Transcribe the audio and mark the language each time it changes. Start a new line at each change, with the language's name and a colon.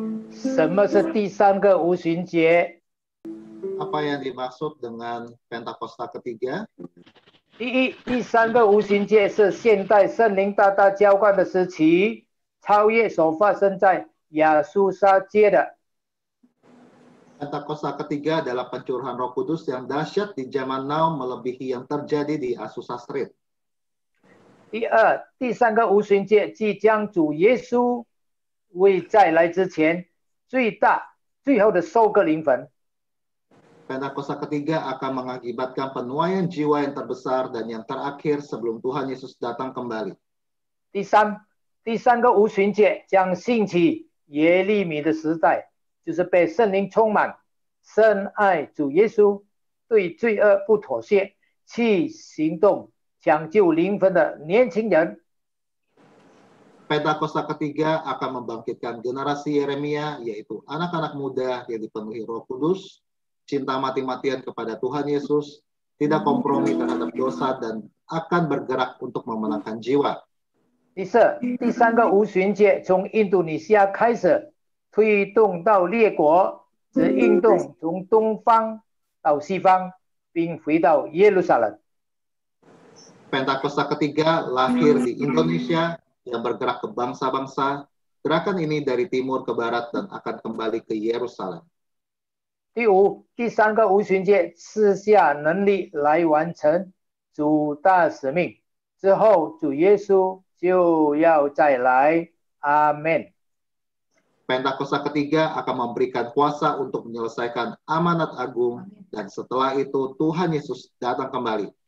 Chinese: 什么是第3个五旬节？
Indonesian: Apa yang dimaksud dengan Pentakosta ketiga？
Chinese: 第3个五旬节是现代圣灵大大浇灌的时期，超越所发生在亚述沙街的。
Indonesian: Pentakosta ketiga adalah pencurahan Roh Kudus yang dahsyat di zaman now melebihi yang terjadi di Azusa Street。
Chinese: 第3个五旬节即将主耶稣未再来之前最大最后的收割灵魂。
Indonesian: Pentakosta ketiga akan mengakibatkan penuaian jiwa yang terbesar dan yang terakhir sebelum Tuhan Yesus datang kembali。
Chinese: 第三个五旬节将兴起耶利米的时代，就是被圣灵充满，深爱主耶稣，对罪恶不妥协，去行动抢救灵魂的年轻人。
Indonesian: Pentakosta ketiga akan membangkitkan generasi Yeremia, yaitu anak-anak muda yang dipenuhi Roh Kudus, cinta mati-matian kepada Tuhan Yesus, tidak kompromi terhadap dosa, dan akan bergerak untuk memenangkan jiwa。
Chinese: 第3个五旬节从印度尼西亚开始，推动到列国，此运动从东方到西方，并回到耶路撒冷。
Indonesian: Pentakosta ketiga lahir di Indonesia yang bergerak ke bangsa-bangsa. Gerakan ini dari timur ke barat dan akan kembali ke Yerusalem。
Chinese: 第3个五旬节赐下能力来完成主大使命，之后主耶稣就要再来。阿们。
Indonesian: Pentakosta ketiga akan memberikan kuasa untuk menyelesaikan amanat agung, dan setelah itu Tuhan Yesus datang kembali.